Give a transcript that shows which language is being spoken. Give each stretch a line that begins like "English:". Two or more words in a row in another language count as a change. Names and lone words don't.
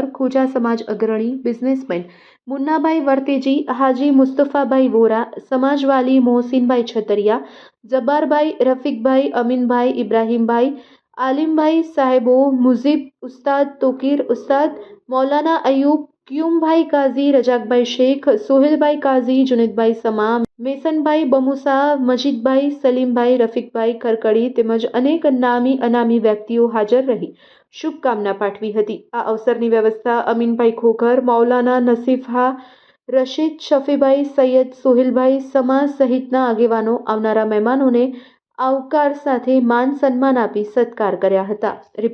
Gujarati: ખૂજા સમાજ અગ્રણી બિઝનેસમેન મુન્નાભાઈ વર્તેજી, હાજી મુસ્તફાભાઈ વોરા, સમાજવાલી મોહસિનભાઈ છતરિયા, જબ્બારભાઈ, રફીકભાઈ, અમીનભાઈ, ઇબ્રાહિમભાઈ, આલિમભાઈ સાહેબો, મુજીબ ઉસ્તાદ, તોકીર ઉસ્તાદ, મૌલાના અયૂબ, ક્યૂમભાઈ કાજી, રજાકભાઈ શેખ, સોહેલભાઈ કાજી, જુનેદભાઈ સમામ, મેસનભાઈ બમુસા, મજીદભાઈ, સલીમભાઈ, રફીકભાઈ ખરકડી તેમજ અનેક નામી અનામી વ્યક્તિઓ હાજર રહી શુભકામના પાઠવી હતી। આ અવસરની વ્યવસ્થા અમીનભાઈ ખોખર, મૌલાના નસીફા, રશીદ, શફીભાઈ, સૈયદ સોહેલભાઈ, સમાજ સહિતના આગેવાનો આવનારા મહેમાનોને આવકાર સાથે માન સન્માન આપી સત્કાર કર્યા હતા।